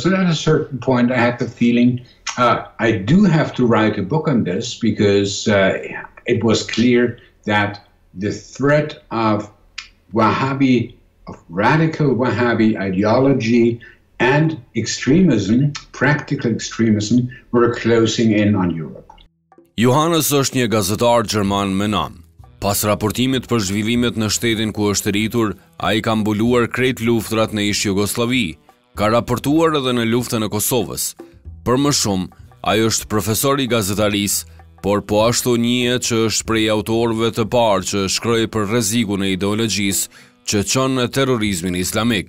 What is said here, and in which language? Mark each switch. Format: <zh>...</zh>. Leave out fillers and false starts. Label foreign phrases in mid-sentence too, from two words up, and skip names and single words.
<en>And at a certain point, I had the feeling I do have to write a book on this, because it was clear that the threat of radical Wahhabi ideology and extremism, practical extremism, were closing in on Europe.</en> <sq>Johannes është një gazetar gjerman me nam. Pas raportimit për zhvillimet në shtetin ku është rritur, ai ka mbuluar krejt luftrat në ish Jugosllavi, ka raportuar edhe në luftën e Kosovës. Për më shumë, ai është profesor i gazetarisë, por po ashtu njihet që është prej autorëve të parë që shkroi për rrezikun e ideologjisë që çon në terrorizmin islamik.</sq>